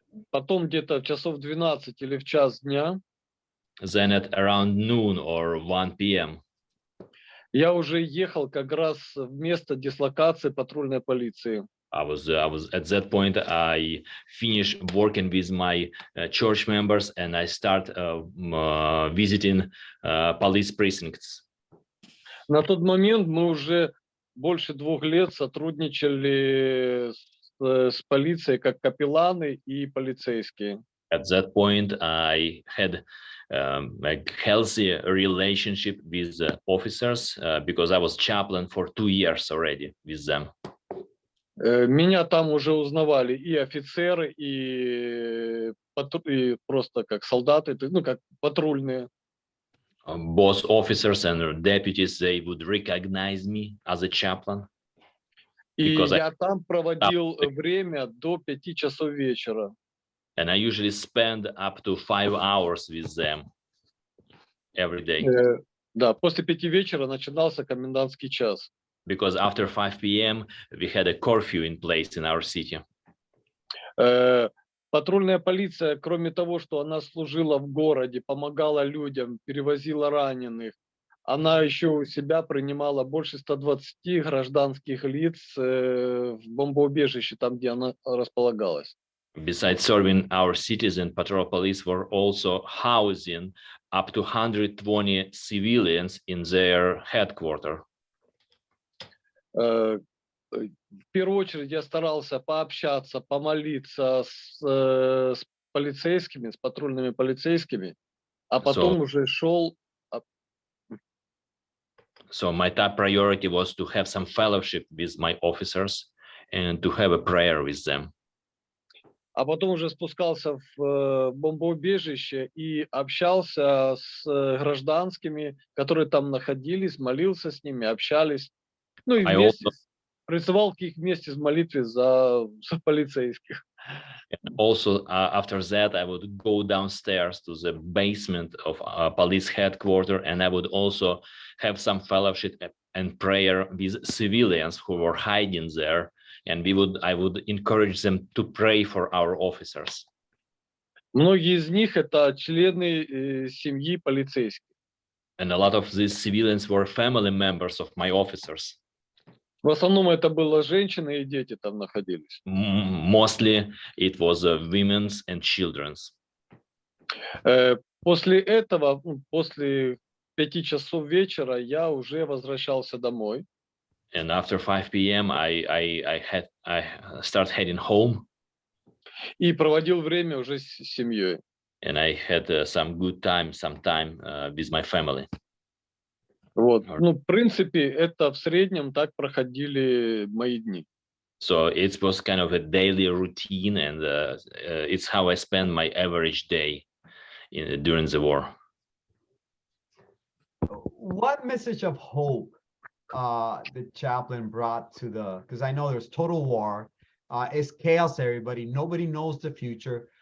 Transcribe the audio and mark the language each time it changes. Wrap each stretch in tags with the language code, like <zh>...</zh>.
<ru>Потом где-то часов 12 или в час дня</ru> <en>Then at around noon or 1 p.m.</en> <ru>я уже ехал как раз в место дислокации патрульной полиции.</ru> <en>I was at that point. I finished working with my church members, and I start visiting police precincts.</en> <ru>На тот момент мы уже больше 2 лет сотрудничали с полицией как капелланы и полицейские.</ru> <en>At that point, I had a healthy relationship with the officers because I was chaplain for 2 years already with them.</en> <ru>Меня там уже узнавали и офицеры, и просто как солдаты, как патрульные.</ru> <en>Both officers and deputies, they would recognize me as a chaplain.</en> <ru>И</ru> <en>Because</en> <ru>я там проводил время до 5 часов вечера.</ru> <en>And I usually spend up to 5 hours with them every day.</en> <ru>Да, после 5 вечера начинался комендантский час.</ru> <en>Because after 5 p.m. we had a curfew in place in our city.</en> <ru>Патрульная полиция, кроме того, что она служила в городе, помогала людям, перевозила раненых, она еще у себя принимала больше 120 гражданских лиц в бомбоубежище, там, где она располагалась.</ru> <en>Besides serving our citizen, patrol police were also housing up to 120 civilians in their headquarters.</en> <ru>В первую очередь я старался пообщаться, помолиться с полицейскими, с патрульными полицейскими, а потом уже шел.</ru> <en>So my top priority was to have some fellowship with my officers and to have a prayer with them.</en> <ru>А потом уже спускался в бомбоубежище и общался с гражданскими, которые там находились, молился с ними, общались. Ну и вместе призывал к их вместе в молитве за полицейских.</ru> <en>Also, after that, I would go downstairs to the basement of police headquarters, and I would also have some fellowship and prayer with civilians who were hiding there. And I would encourage them to pray for our officers.</en> <ru>Многие из них это члены семьи полицейских.</ru> <en>And a lot of these civilians were family members of my officers.</en> <ru>В основном это было женщины и дети там находились.</ru> <en>Mostly it was women's and children's.</en> <ru>После этого, после 5 часов вечера, я уже возвращался домой.</ru> <en>And after 5 p.m. I started heading home.</en> <ru>И проводил время уже с семьей.</ru> <en>And I had some time with my family.</en> <ru>Вот. Ну, в принципе, это в среднем так проходили мои дни.</ru> <en>So it was kind of a daily routine, and it's how I spend my average day during the war. What message of hope the chaplain brought to because I know there's total war, it's chaos, everybody, nobody knows the future.</en>